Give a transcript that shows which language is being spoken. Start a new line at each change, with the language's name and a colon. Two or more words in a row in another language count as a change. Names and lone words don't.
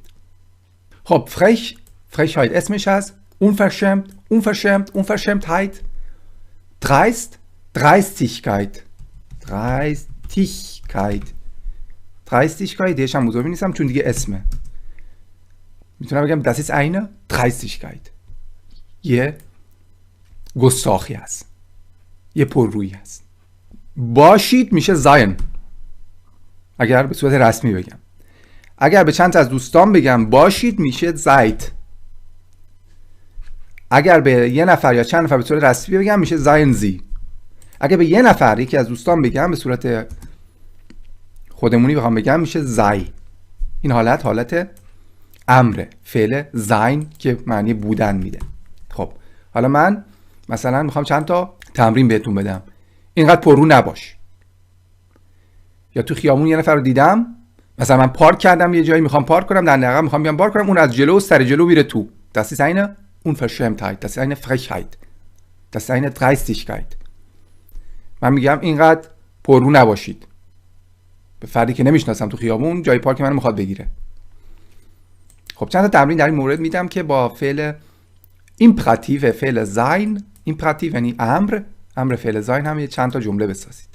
Persian: خب Frechheit اسمش هست.
German: Unverschämt Dreist Dreistigkeit
Persian: دیگه هم بزرگ نیستم چون دیگه اسمه. میتونم بگم
German: das ist eine Dreistigkeit.
Persian: یه گستاخی هست، یه پررویی هست. باشید میشه sein اگر به صورت رسمی بگم. اگر به چند تا از دوستان بگم باشید میشه seid. اگر به یه نفر یا چند نفر به صورت رسمی بگم میشه
German: seien sie.
Persian: اگر به یه نفر یکی از دوستان بگم به صورت خودمونی بخوام بگم میشه sei. این حالت امره، فعل sein که معنی بودن میده. خب حالا من مثلا میخوام چند تا تمرین بهتون بدم. اینقدر پررو نباش. یا تو خیابون یه نفر رو دیدم، مثلا من پارک کردم یه جایی، میخوام پارک کنم، در نقب میخوام بیام پارک کنم، اون از جلو سر جلو میره تو.
German: Das ist eine Unverschämtheit, das ist eine Frechheit, das ist eine Dreistigkeit.
Persian: من میگم اینقدر پررو نباشید به فردی که نمیشناسم تو خیابون جای پارک منو میخواد بگیره. خب چند تا تمرین در این مورد میدم که با فعل ایمپراتیو، فعل sein، ایمپراتیو یعنی امر فعل sein هم یه چند تا جمله بسازید.